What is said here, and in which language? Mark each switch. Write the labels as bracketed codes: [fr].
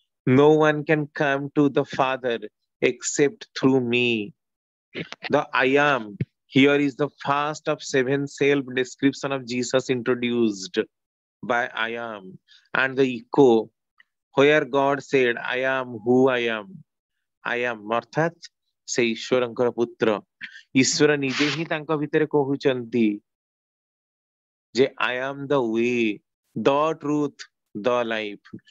[en] No one can come to the Father except through me. The I am. Here is the first of 7 self description of Jesus introduced by I am, and the echo where God said, I am who I am. I am [or] ଅର୍ଥାତ୍ ସେ ଈଶ୍ୱରଙ୍କର ପୁତ୍ର। ଈଶ୍ୱର ନିଜେ ହିଁ ତାଙ୍କ ଭିତରେ କହୁଛନ୍ତି ଯେ [en] I am the way, the truth, the life।